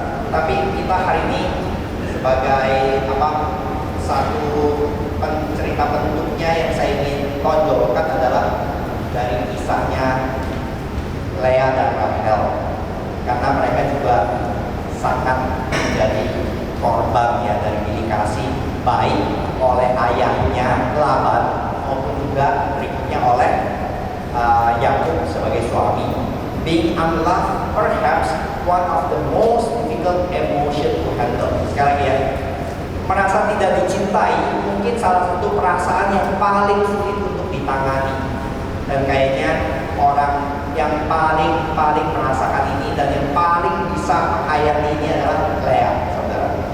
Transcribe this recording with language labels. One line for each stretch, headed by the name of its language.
Indonesian: Tapi kita hari ini sebagai satu cerita bentuknya yang saya ingin tonjolkan adalah dari kisahnya Lea dan Rahel, karena mereka juga sangat menjadi korban ya dari bilik kasih, baik oleh ayahnya Laban maupun juga berikutnya oleh Yakub sebagai suami.
English: Being unloved perhaps one of the most difficult emotion to handle.
Indonesian: Sekali lagi ya, merasa tidak dicintai mungkin salah satu perasaan yang paling sulit untuk ditangani. Dan kayaknya orang yang paling merasakan ini dan yang paling bisa menghayati ini adalah Lea, saudara.